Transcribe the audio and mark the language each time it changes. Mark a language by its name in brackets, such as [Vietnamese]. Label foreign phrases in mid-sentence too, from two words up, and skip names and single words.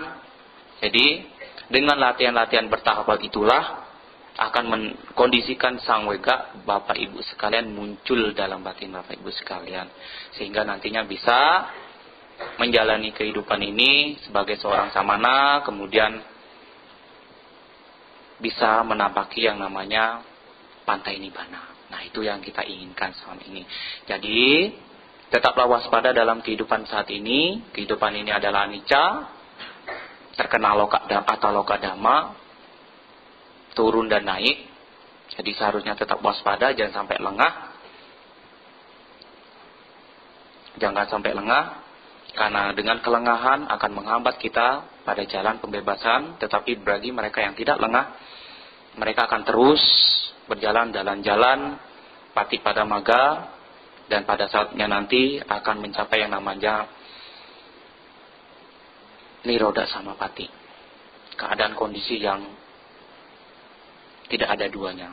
[Indonesian] Jadi dengan latihan-latihan bertahap itulah akan mengkondisikan sang wega Bapak Ibu sekalian muncul dalam batin Bapak Ibu sekalian, sehingga nantinya bisa menjalani kehidupan ini sebagai seorang samana, kemudian bisa menapaki yang namanya pantai nibbana. Nah, itu yang kita inginkan selama ini. Jadi tetaplah waspada dalam kehidupan saat ini. Kehidupan ini adalah anicca, terkena [Pali] loka dhamma, [Indonesian] turun dan naik. Jadi seharusnya tetap waspada, jangan sampai lengah. Jangan sampai lengah, karena dengan kelengahan akan menghambat kita pada jalan pembebasan. Tetapi bagi mereka yang tidak lengah, mereka akan terus berjalan dalam jalan Patipadamaga, dan pada saatnya nanti akan mencapai yang namanya [Pali] Nirodha Samapatti, [Indonesian] keadaan kondisi yang tidak ada duanya.